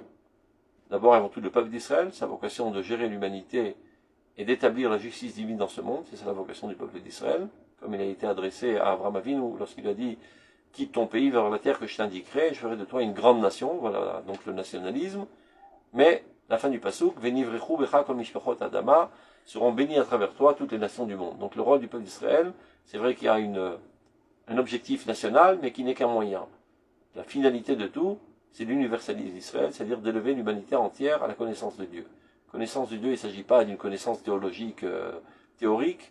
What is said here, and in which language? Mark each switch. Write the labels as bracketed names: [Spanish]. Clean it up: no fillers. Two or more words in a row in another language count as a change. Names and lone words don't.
[French] D'abord et avant tout le peuple d'Israël, sa vocation de gérer l'humanité et d'établir la justice divine dans ce monde, c'est ça la vocation du peuple d'Israël, comme il a été adressé à Abraham Avinu lorsqu'il a dit « Quitte ton pays vers la terre que je t'indiquerai, je ferai de toi une grande nation », voilà donc le nationalisme, mais la fin du pasouk, « [Hebrew] ונברכו בך כל משפחות האדמה [French] » seront bénis à travers toi toutes les nations du monde. Donc le rôle du peuple d'Israël, c'est vrai qu'il y a un objectif national, mais qui n'est qu'un moyen. La finalité de tout, c'est l'universalisme d'Israël, c'est-à-dire d'élever l'humanité entière à la connaissance de Dieu. Connaissance de Dieu, il ne s'agit pas d'une connaissance théologique, théorique.